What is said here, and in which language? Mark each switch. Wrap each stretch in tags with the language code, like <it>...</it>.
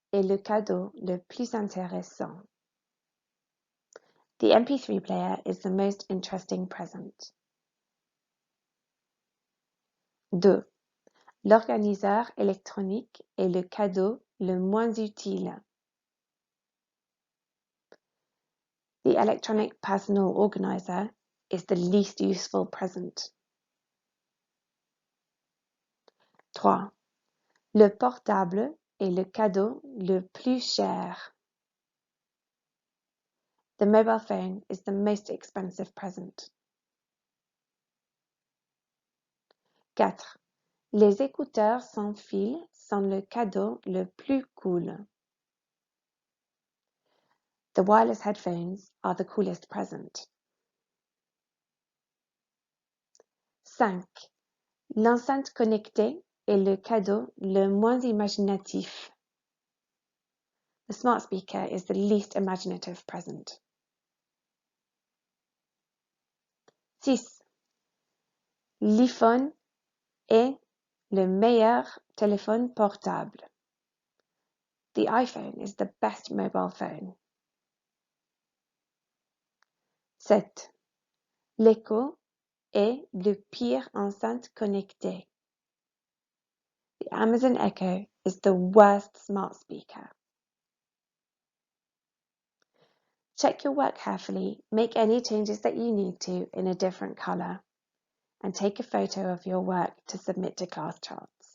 <fr>est le cadeau le plus intéressant.</fr> <en>The MP3 player is the most interesting present. 2.</en> <fr>L'organiseur électronique est le cadeau le moins utile.</fr> <en>The electronic personal organizer is the least useful present.</en> <fr>3. Le portable est le cadeau le plus cher.</fr> <en>The mobile phone is the most expensive present. 4.</en> <fr>Les écouteurs sans fil sont le cadeau le plus cool.</fr> <en>The wireless headphones are the coolest present. 5.</en> <fr>L'enceinte connectée est le cadeau le moins imaginatif.</fr> <en>The smart speaker is the least imaginative present. 6.</en> <fr>L'iPhone est le meilleur téléphone portable.</fr> <en>The iPhone is the best mobile phone. 7.</en> <fr>L'Echo est le pire enceinte connectée.</fr> <en>The Amazon Echo is the worst smart speaker. Check your work carefully, make any changes that you need to in a different colour, and take a photo of your work to submit to class charts.</en>